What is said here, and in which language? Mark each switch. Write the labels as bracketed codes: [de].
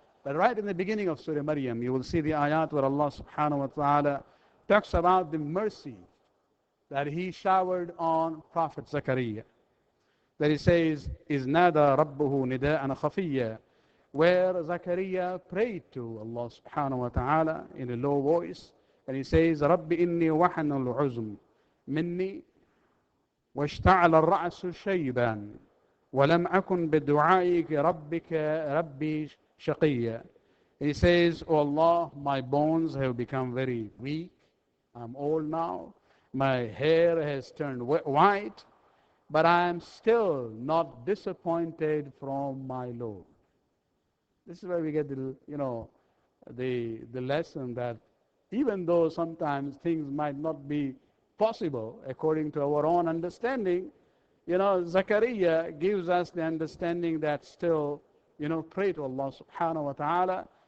[en] But right in the beginning of Surah Maryam, you will see the ayat where Allah subhanahu wa ta'ala talks about the mercy that he showered on Prophet Zakaria. That he says, [ar] إِذْ نَادَى رَبُّهُ نِدَاءً خَفِيًّا, [en] where Zakaria prayed to Allah subhanahu wa ta'ala in a low voice. And he says, [ar] رَبِّ إِنِّي وَحَنَ الْعُزْمُ مِنِّي وَاشْتَعَلَ الرَّأْسُ شَيْبًا وَلَمْ أَكُنْ بِدُعَائِكَ رَبِّي shaqiyya. [en] He says, "Oh Allah, my bones have become very weak. I'm old now. My hair has turned white, but I am still not disappointed from my Lord." This is where we get the lesson that even though sometimes things might not be possible according to our own understanding, Zakaria gives us the understanding that still, pray to Allah subhanahu wa ta'ala.